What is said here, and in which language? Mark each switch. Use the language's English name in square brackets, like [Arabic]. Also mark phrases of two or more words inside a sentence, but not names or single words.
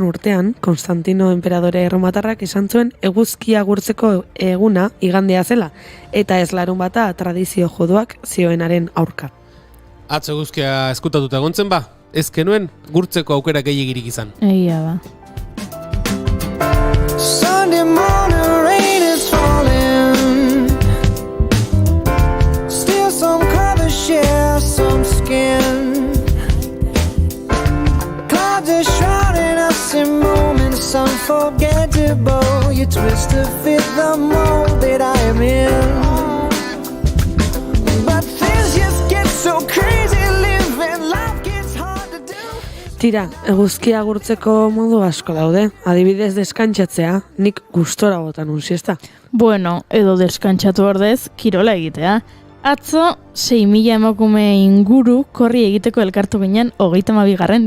[Basque] urtean, Konstantino enperadore erromatarrak esan zuen eguzkia gurtzeko eguna igandea zela, eta ez larunbata tradizio juduak zioenaren aurka. Atzo eguzkia eskutatuta egontzen ba, ez kenuen gurtzeko aukera gehiagirik izan. Egia da. [English] Sunday morning rain is falling. Still some colors share some skin. Clouds are shrouding us in moments unforgettable. You twist to fit the mold that I am in. But things just get so crazy living life gets hard to do. [Basque] Tira, eguzkia gurtzeko modu asko daude. Adibidez deskantzatzea, nik gustora botan [Spanish] un siesta. [Basque] Bueno, edo deskantsatu ordez, kirola egitea. Atzo, 6.000 emakume inguru korri egiteko elkartu ginen 32.